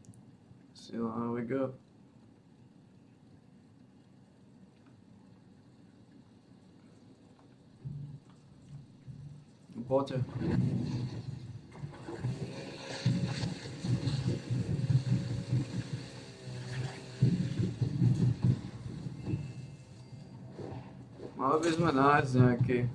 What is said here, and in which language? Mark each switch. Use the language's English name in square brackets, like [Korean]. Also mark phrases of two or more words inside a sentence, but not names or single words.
[Slovak] Sila, [English] here we go. [Slovak] Poďte. Mali by sme nájsť nejaký.